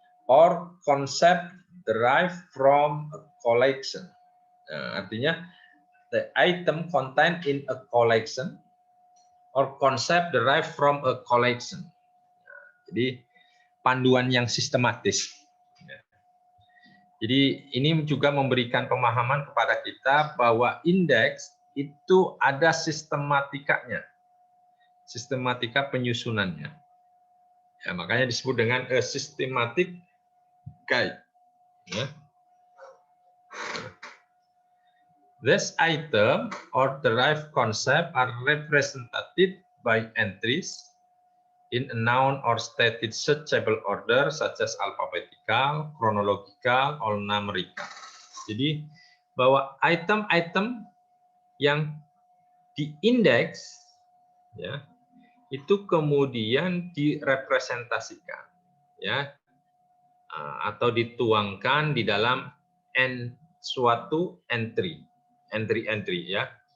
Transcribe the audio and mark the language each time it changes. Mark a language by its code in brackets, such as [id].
[en] Or concept derived from a collection. [id] Nah, artinya [en] the item contained in a collection or concept derived from a collection. [id] Nah, jadi panduan yang sistematis. Jadi ini juga memberikan pemahaman kepada kita bahwa indeks itu ada sistematikanya, sistematika penyusunannya. Ya, makanya disebut dengan [en] a systematic guide. [id] Ya. [en] This item or derived concept are represented by entries in a noun or stated searchable order such as alphabetical, chronological, or numerical. [id] Jadi bahwa item-item yang diindeks ya itu kemudian direpresentasikan ya atau dituangkan di dalam suatu entry ya.